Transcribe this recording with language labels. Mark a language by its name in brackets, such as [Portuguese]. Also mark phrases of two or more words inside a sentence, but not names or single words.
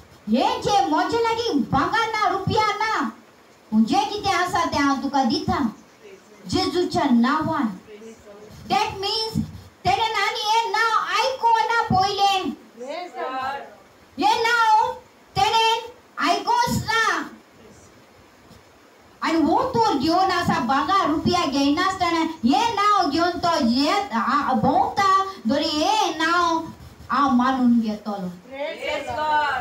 [Konkani] हे जे म्हजे लागीं भांगर ना रुपया ना जे कितें आसा तें हांव तुका दिता जेजूच्या नांवान. [English] that means [Konkani] तेणें आनी हें नांव आयकोना पयलें. [English] Praise the Lord. [Konkani] हें नांव तेणें आयकोंच ना आनी हो तोर घेवन आसा भांगर रुपया घेयनासतना हें नांव घेवन तो भोंवता दोरी हें नांव हांव मानून घेतलो. [English] Praise God.